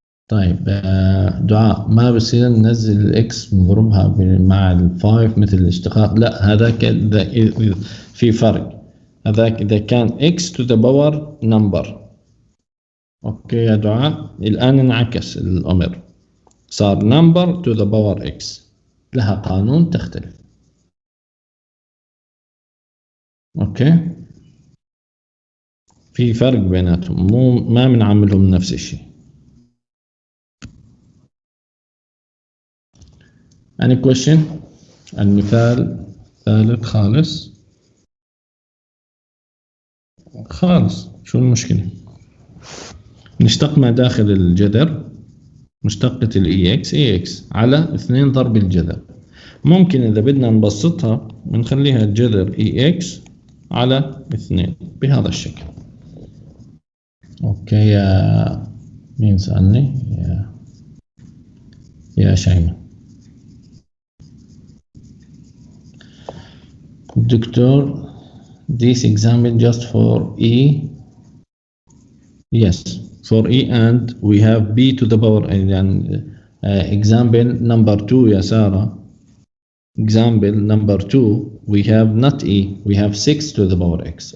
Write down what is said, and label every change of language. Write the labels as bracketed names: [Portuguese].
[Arabic] طيب دعاء، ما بصير ننزل الاكس نضربها مع الفايف مثل الاشتقاق؟ لا، هذاك في فرق. هذاك إذا كان [English] x to the power number. [Arabic] أوكي يا دعاء، الآن انعكس الأمر، صار [English] number to the power x، [Arabic] لها قانون تختلف. أوكي، في فرق بيناتهم، ما بنعملهم نفس الشيء. [English] Any question? [Arabic] المثال ثالث خالص شو المشكلة؟ نشتق ما داخل الجذر مشتقة ال EX على 2 ضرب الجذر. ممكن إذا بدنا نبسطها بنخليها الجذر EX على 2 بهذا الشكل. أوكي يا مين سألني؟ يا شيماء. [English] Doctor, this example just for E. Yes, for E and we have B to the power and example number 2 يا سارة. Example number 2 we have not E, we have 6 to the power X.